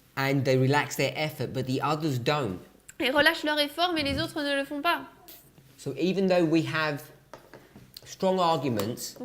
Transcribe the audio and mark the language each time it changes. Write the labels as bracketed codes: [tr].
[en] and they relax their effort, but the others don't. [fr] Ils relâchent leur effort, mais les autres ne le font pas. [en] So even though we have strong arguments